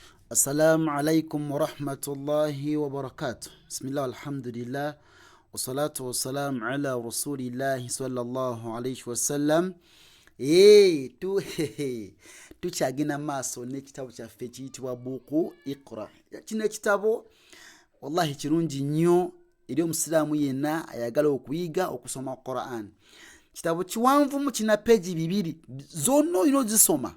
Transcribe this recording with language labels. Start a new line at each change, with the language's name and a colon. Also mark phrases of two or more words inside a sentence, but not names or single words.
Arabic: السلام عليكم ورحمة الله وبركاته. بسم الله الحمد لله والصلاة والسلام على رسول الله صلى الله عليه وسلم.
Ganda: Tukyagenda maaso n'ekitabo kyaffe kiyitibwa buuku Iqra. Kino ekitabo wallahi kirungi nnyo eri omusiraamu yenna ayagala okuyiga okusoma Quran. Kitabo kiwanvumu kina peegi 2 zonna olina ozisoma.